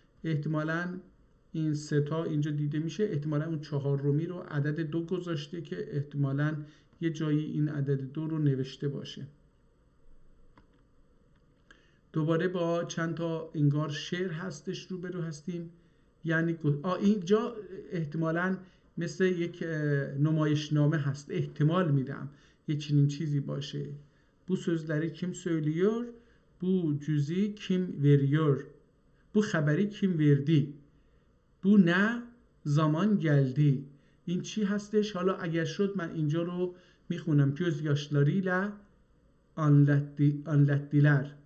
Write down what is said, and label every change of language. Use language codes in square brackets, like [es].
[fa] احتمالاً این 3 تا اینجا دیده میشه، احتمالاً اون 4می رو عدد 2 گذاشته که احتمالاً یه جایی این عدد 2 رو نوشته باشه. دوباره با چند تا انگار شعر هستش روبرو هستیم. یعنی اینجا احتمالاً مثل یک نمایشنامه هست، احتمال میدم یه چنین چیزی باشه. [tr] Bu sözleri kim söylüyor? Bu cüzü kim veriyor? Bu haberi kim verdi؟ Bu نه zaman geldi. [fa] این چی هستش؟ حالا اگر شد من اینجا رو میخونم. [tr] gözyaşlarıyla anlattılar.